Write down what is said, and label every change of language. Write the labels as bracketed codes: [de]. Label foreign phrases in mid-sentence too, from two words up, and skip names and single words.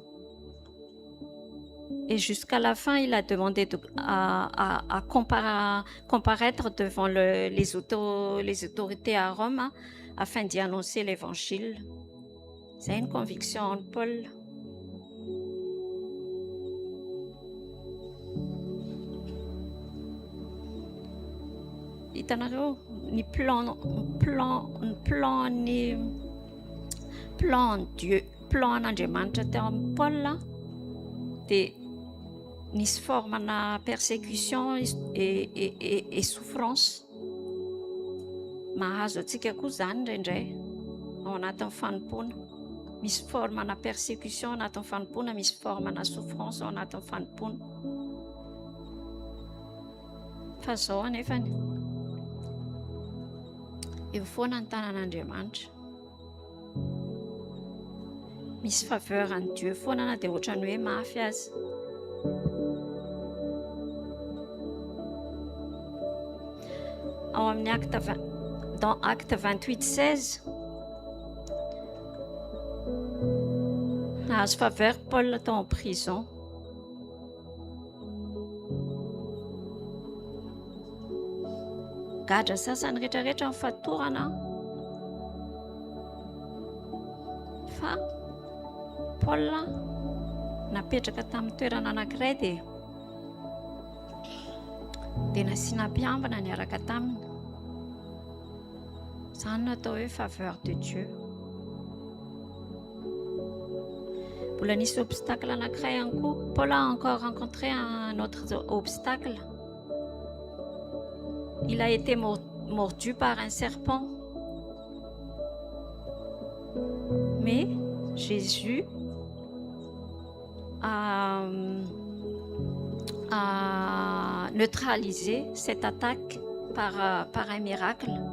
[fr] Et jusqu'à la fin, il a demandé à comparaître devant les autorités à Rome afin d'y annoncer l'évangile. C'est une conviction en Paul. [mg] Hitanareo ny [fr] plan Dieu, [mg] plan an'Andriamanitra teo amin'ny Paul dia nisy formana [fr] persécution et souffrance. [mg] Mahazo atsika koa zany indraindray ao anatin'ny fanompoana. misy formana persécution anatin'ny fanompona, misy formana souffrance ao anatin'ny fanompona. Fa zao anefany eo foana ny tanan'Andriamanitra. Misy faveur an'i Dieu foana na dia ohatrany hoe mafy azy. Ao amin'ny [fr] dans acte [mg] 28:16, nahazo faveur Paul tao [fr] en prison. [mg] Gadra sasany rehetrarehetra mifatorana fa Paul napetraka tamin'ny toerana anankiray dia nasiana mpiambina niaraka taminy. Izany no atao hoe [fr] faveur de Dieu. [mg] Mbola nisy obstacle anankiray ihany koa. [fr] Paul a encore rencontré un autre obstacle. Il a été mordu par un serpent. Mais Jésus a neutralisé cette attaque par un miracle.